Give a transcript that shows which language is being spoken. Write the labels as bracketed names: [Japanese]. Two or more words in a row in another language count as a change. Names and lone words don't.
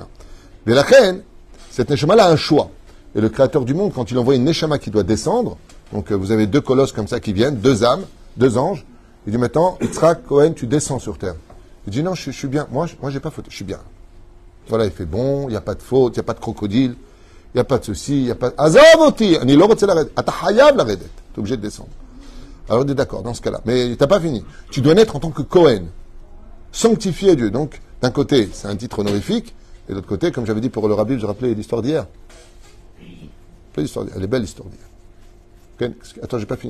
[French] Mais la reine, cette Neshama-là a un choix. Et le Créateur du monde, quand il envoie une Neshama qui doit descendre, donc vous avez 2 colosses comme ça qui viennent, 2 âmes, 2 anges, il dit maintenant, Yitzhak Cohen, tu descends sur terre. Il dit non, je suis bien. Moi, j'ai pas faute, je suis bien. Voilà, il fait bon, il n'y a pas de faute, il n'y a pas de crocodile, il n'y a pas de ceci, il n'y a pas de... [Hebrew] Azavoti, ani lo rotze laredet. Ata hayav laredet. [French] Tu es obligé de descendre. Alors, on est d'accord dans ce cas-là. Mais tu n'as pas fini. Tu dois naître en tant que Cohen. Sanctifié à Dieu. Donc, d'un côté, c'est un titre honorifique. Et de l'autre côté, comme j'avais dit pour le rabbi, je rappelais l'histoire d'hier. Elle est belle l'histoire d'hier. Attends, j'ai pas fini.